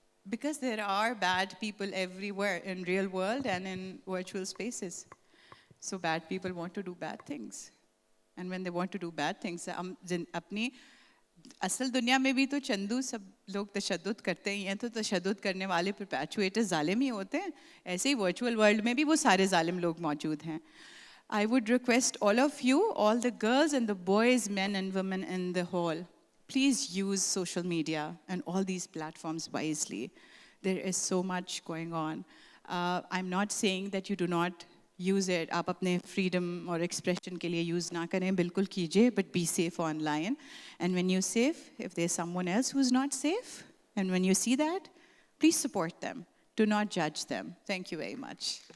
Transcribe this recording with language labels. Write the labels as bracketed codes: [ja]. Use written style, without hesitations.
[en] Because there are bad people everywhere in real world and in virtual spaces. So bad people want to do bad things. And when they want to do bad things, [ur] اپنی اصل دنیا میں بھی تو چندو سب لوگ تشدد کرتے ہی ہیں، تو تشدد کرنے والے پرپیچویٹر ظالم ہی ہوتے ہیں. ایسے ہی ورچوئل ورلڈ میں بھی وہ سارے ظالم لوگ موجود ہیں. [en] I would request all of you, all the girls and the boys, men and women in the hall, please use social media and all these platforms wisely. There is so much going on. I'm not saying that you do not use it. [ur] آپ اپنے freedom اور expression کے لیے use نہ کریں، بالکل کیجیے, [en] but be safe online. And when you're safe, if there's someone else who's not safe, and when you see that, please support them. Do not judge them. Thank you very much.